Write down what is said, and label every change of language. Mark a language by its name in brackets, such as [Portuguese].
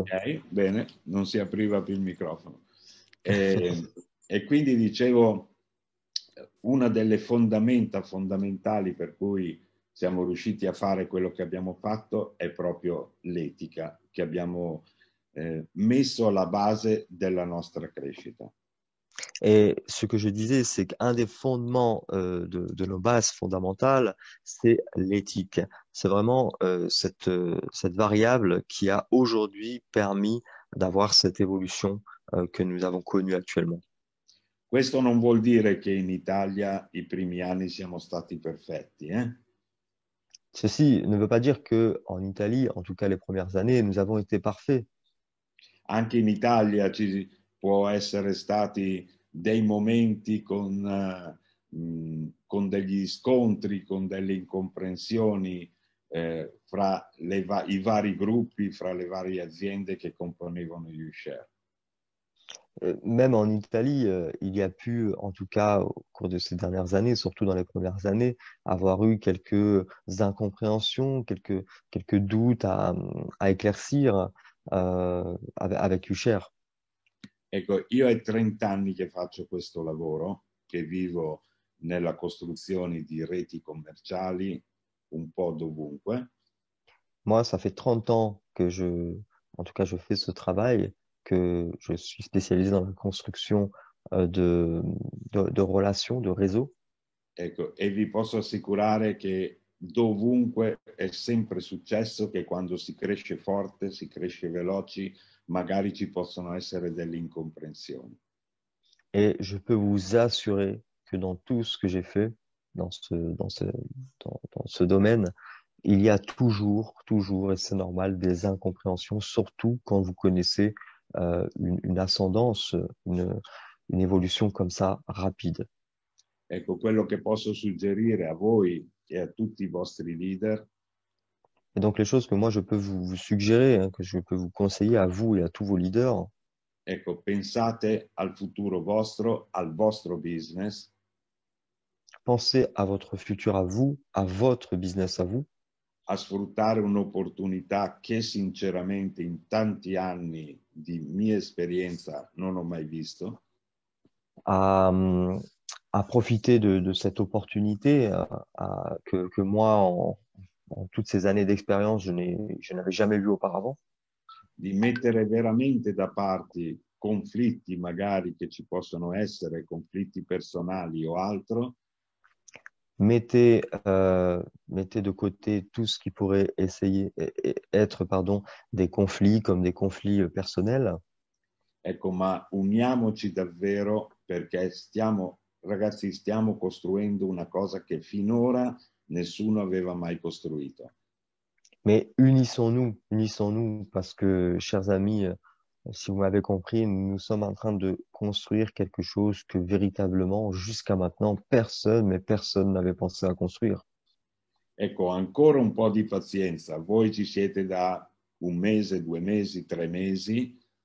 [Italian] ok, bene, non si apriva più il microfono. E quindi dicevo, una delle fondamenta fondamentali per cui siamo riusciti a fare quello che abbiamo fatto è proprio l'etica che abbiamo messo alla base della nostra crescita. [French] Et ce que je disais, c'est qu'un des fondements de nos bases fondamentales, c'est l'éthique. C'est vraiment cette variable qui a aujourd'hui permis d'avoir cette évolution que nous avons connue actuellement. [Italian] Questo non vuol dire che in Italia i primi anni siamo stati perfetti, eh? [French] Ceci ne veut pas dire que en Italie, en tout cas les premières années, nous avons été parfaits. [Italian] Anche in Italia ci può essere stati dei momenti con degli scontri, con delle incomprensioni fra i vari gruppi, fra le varie aziende che componevano Ushare. [French] Même en Italie, il y a pu, en tout cas au cours de ces dernières années, surtout dans les premières années, avoir eu quelques incompréhensions, quelques doutes à éclaircir avec Usher. [Italian] Ecco, io è 30 anni che faccio questo lavoro, che vivo nella costruzione di reti commerciali un po' dovunque. [French] Moi, ça fait 30 ans que en tout cas, je fais ce travail, que je suis spécialisé dans la construction de relations, de réseaux. [Italian] Ecco, e vi posso assicurare che dovunque è sempre successo che quando si cresce forte, si cresce veloci, magari ci possono essere delle incomprensioni. [French] Et je peux vous assurer que dans tout ce que j'ai fait, dans ce domaine, il y a toujours, et c'est normal, des incompréhensions, surtout quand vous connaissez une ascendance, une évolution comme ça rapide. [Italian] Ecco, quello che posso suggerire a voi e a tutti i vostri leader [French] Et donc les choses que moi je peux vous suggérer, hein, que je peux vous conseiller à vous et à tous vos leaders, [Italian] ecco, pensate al futuro vostro, al vostro business, [French] pensez à votre futur à vous, à votre business à vous, [Italian] a sfruttare un'opportunità che sinceramente in tanti anni di mia esperienza non ho mai visto, [French] à, hum, à profiter de cette opportunité que moi, en toutes ces années d'expérience, je n'avais jamais vu auparavant. [Italian] di mettere veramente da parte conflitti magari che ci possono essere, conflitti personali o altro, [French] Mettez de côté tout ce qui pourrait être, pardon, des conflits comme des conflits personnels. [Italian] ecco, ma uniamoci davvero perché ragazzi, stiamo costruendo una cosa che finora nessuno aveva mai costruito. [French] Mais unissons-nous, parce que, chers amis, si vous m'avez compris, nous sommes en train de construire quelque chose que véritablement, jusqu'à maintenant, mais personne n'avait pensé à construire. [Italian] Ecco, ancora un po' di pazienza. Voi ci siete da un mese, 2 mesi, 3 mesi.